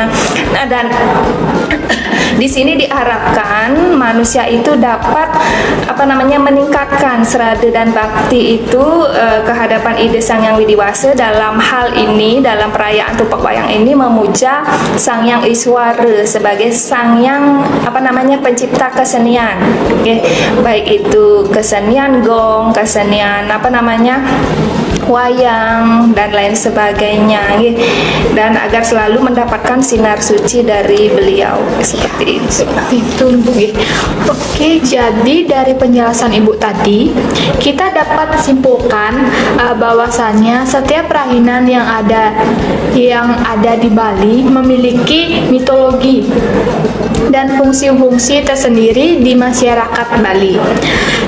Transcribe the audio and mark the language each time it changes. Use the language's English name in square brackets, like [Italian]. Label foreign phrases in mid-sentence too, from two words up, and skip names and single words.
[Indonesian] Nah, dan di sini diharapkan manusia itu dapat meningkatkan serada dan bakti itu kehadapan ide Sang Hyang Widi-Wasa dalam hal ini, dalam perayaan tumpak wayang ini memuja Sang Hyang Iswara sebagai Sang Hyang pencipta kesenian, okay? Baik itu kesenian gong, kesenian wayang dan lain sebagainya, dan agar selalu mendapatkan sinar suci dari beliau, seperti itu. Oke, jadi dari penjelasan Ibu tadi kita dapat simpulkan bahwasannya setiap rahinan yang ada di Bali memiliki mitologi dan fungsi-fungsi tersendiri di masyarakat Bali.